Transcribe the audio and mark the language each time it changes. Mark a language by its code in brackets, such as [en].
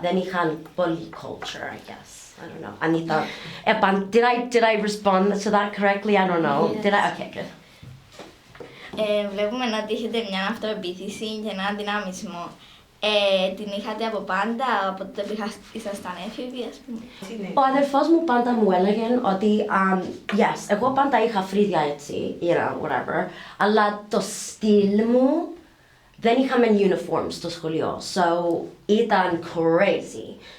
[el] Δεν είχαν πολύ [en] culture, I guess. [el] I don't know. [en] Anita, did I respond to that correctly? I don't know. Yes. Did I? Okay, good. [el] Βλέπουμε να έχετε μια αυτοεπίθεση και έναν δυναμισμό. Την είχατε από πάντα, από τότε που ήσασταν έφηβοι, ας πούμε? Ο αδερφός μου πάντα μου έλεγε ότι, [en] yes, [el] εγώ πάντα είχα φρύδια έτσι, [en] whatever, [el] αλλά το στυλ μου δεν είχαμε uniform στο σχολείο, [en] so [el] ήταν [en] crazy.